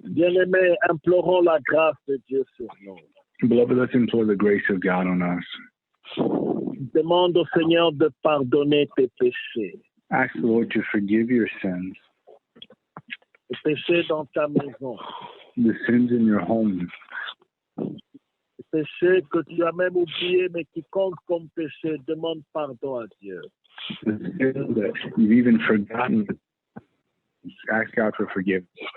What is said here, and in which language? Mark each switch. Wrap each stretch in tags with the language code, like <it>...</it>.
<fr>Bien-aimés, implorons la grâce de Dieu sur nous.</fr> <en>Beloved, let's implore the grace of God on us.</en> <fr>Demande au Seigneur de pardonner tes péchés.</fr> <en>Ask the Lord to forgive your sins,</en> <fr>Les péchés dans ta maison.</fr> <en>the sins in your home,</en> <fr>Les péchés que tu as même oubliés mais qui comptent comme péché. Demande pardon à Dieu.</fr> <en>the sins that you've even forgotten. Ask God for forgiveness.</en>